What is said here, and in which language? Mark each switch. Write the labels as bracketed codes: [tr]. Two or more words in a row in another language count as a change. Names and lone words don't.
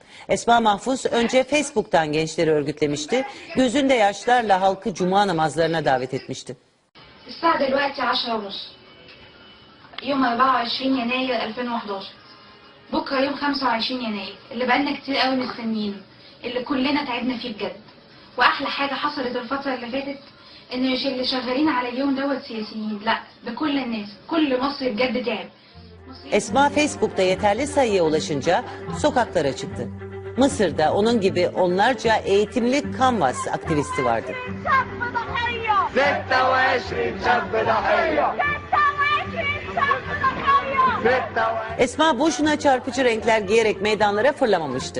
[tr] Esma Mahfuz önce Facebook'tan gençleri örgütlemişti. Gözünde yaşlarla halkı cuma namazlarına davet etmişti. [ar] الساعة دلوقتي 10:30 يوم 24 يناير 2011 بكرة يوم 25 يناير اللي بقالنا كتير قوي مستنيينه اللي كلنا تعبنا فيه بجد واحلى حاجة حصلت الفترة اللي فاتت ان مش اللي شغالين على اليوم دوت سياسيين لا ده كل الناس كل مصر بجد تعب. [tr] Esma Facebook'ta yeterli sayıya ulaşınca sokaklara çıktı. Mısır'da onun gibi onlarca eğitimli Canvas aktivisti vardı. Esma boşuna çarpıcı renkler giyerek meydanlara fırlamamıştı.